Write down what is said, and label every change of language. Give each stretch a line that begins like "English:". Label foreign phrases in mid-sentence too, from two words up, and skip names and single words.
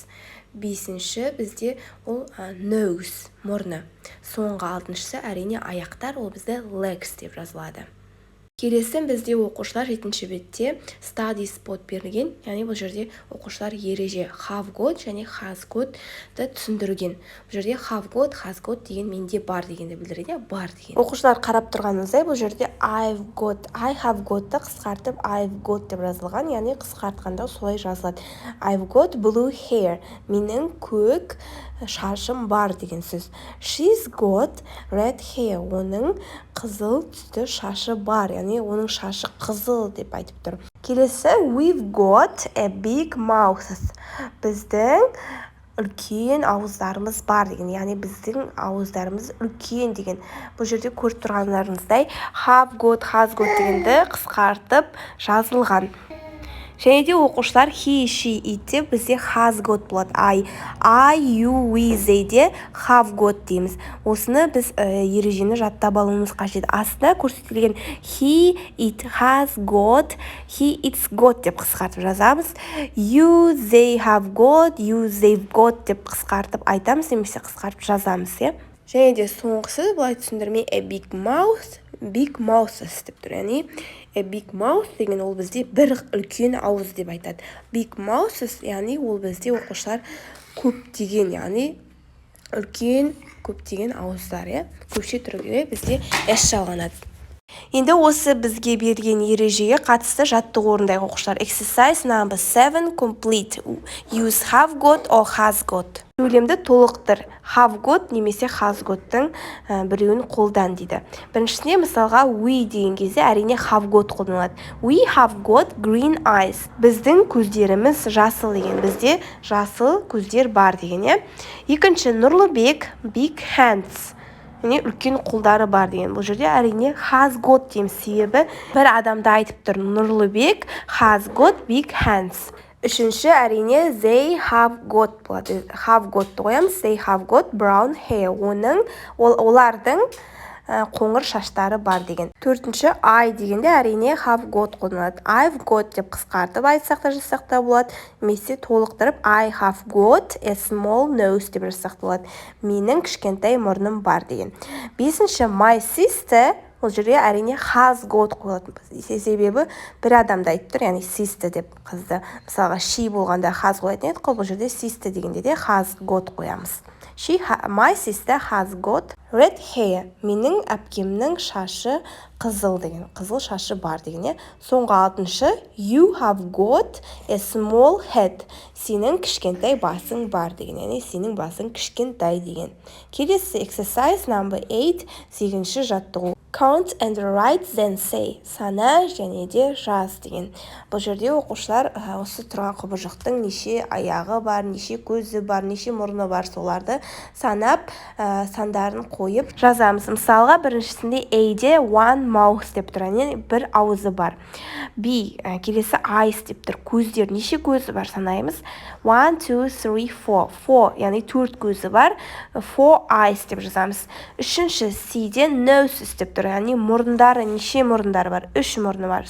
Kazakh: 5-ші бізде ол nose мұрны. Соңғы 6-шысы әрине аяқтар, ол бізде legs деп жазылады. Келесі бізде оқушылар 7-ші бетте
English: study spot
Kazakh: берілген, яғни бұл жерде оқушылар ереже
English: have got
Kazakh: және
English: has got
Kazakh: түсіндірген. Бұл жерде
English: have got, has got
Kazakh: деген менде бар дегенді білдіреді, бар деген. Оқушылар қарап тұрғанымыздай бұл жерде
English: I have got-
Kazakh: ты қысқартып
English: I've got
Kazakh: деп жазылған, яғни қысқартқанда солай жазылады.
English: I've got blue hair,
Kazakh: менің көк шашым бар деген сөз.
English: She's got red hair,
Kazakh: оның қызыл түсті шашы бар, яғни оның шашы қызыл деп айтып тұр. Келесі
English: we've got a big mouth,
Kazakh: біздің үлкен ауыздарымыз бар деген, яғни біздің ауыздарымыз үлкен деген. Бұл жерде көріп тұрғандарыңыздай
English: have got, has got
Kazakh: дегенді қысқартып жазылған. Және де оқушылар
English: he, she, it
Kazakh: деп бізде
English: has got
Kazakh: болады.
English: I, you, we, they
Kazakh: де
English: have got
Kazakh: дейміз. Осыны біз ережені жаттап алуымыз қажет. Астында көрсетілген
English: he, it has got, he, it's got
Kazakh: деп қысқартып жазамыз.
English: You, they have got, you, they've got
Kazakh: деп қысқартып айтамыз, немесе қысқартып жазамыз. Және де соңғысы былай түсіндірме
English: a big mouth
Kazakh: деп тұр. Яғни
English: a big mouth
Kazakh: деген ол бізде бір үлкен ауыз деп айтады.
English: Big mouth
Kazakh: яғни ол бізде оқушылар көптеген, яғни үлкен көптеген ауыздар. Көпше түрге бізде s жалғанады. Енді осы бізге берген ережеге қатысты жаттығу орындайық оқушылар.
English: Exercise number 7 complete. Use have got or has got.
Kazakh: Сөйлемді толықтыр.
English: Have got
Kazakh: немесе
English: has got-
Kazakh: тың біреуін қолдан дейді. Біріншісіне мысалға we деген кезде әрине
English: have got
Kazakh: қолданылады.
English: We have got green eyes.
Kazakh: Біздің көздеріміз жасыл деген. Бізде жасыл көздер бар деген. Екінші Нұрлыбек
English: big hands.
Kazakh: Үлкен қолдары бар деген. Бұл жерде әрине
English: has got
Kazakh: дейміз, себебі бір адамды айтып тұр.
English: Нұрлыбек has got big hands.
Kazakh: Үшінші әрине
English: they have got
Kazakh: болады.
English: Have got
Kazakh: қоямыз.
English: They have got brown hair.
Kazakh: Олардың қоңыр шаштары бар деген. Төртінші I дегенде әрине
English: have got
Kazakh: қолданылады.
English: I've got
Kazakh: деп қысқартып айтсақ та жазсақ та болады. Немесе толықтырып
English: I have got a small nose
Kazakh: деп жазсақ та болады. Менің кішкентай мұрным бар деген. Бесінші
English: my sister,
Kazakh: ол жерде әрине
English: has got
Kazakh: қойылады. Себебі бір адамды айтып тұр, яғни sister деп қызды. Мысалға she болғанда has қоятын едік қой, бұл жерде sister дегенде де
English: has got
Kazakh: қоямыз.
English: My sister has got red hair.
Kazakh: Менің әпкемнің шашы қызыл деген. Қызыл шашы бар деген, е. Соңғы 6-шы.
English: You have got a small head.
Kazakh: Сенің кішкентай басың бар деген. Яғни сенің басың кішкентай деген. Келесі
English: exercise number 8.
Kazakh: 8-ші жаттығу.
English: Count and write then say.
Kazakh: Сана және де жаз деген. Бұл жерде оқушылар осы тұрған құбыжықтың неше аяғы бар, неше көзі бар, неше мұрны бар, соларды санап, сандарын қойып жазамыз. Мысалға, біріншісінде A-де
English: one mouth
Kazakh: деп тұр, яғни бір ауызы бар. B, келесі eyes деп тұр, көздер, неше көзі бар санаймыз. 1, 2, 3, 4. 4, яғни 4 көзі бар. 4 eyes деп жазамыз. Үшінші C-де noses деп тұр, яғни мұрындары, неше мұрындары бар? 3 мұрны бар.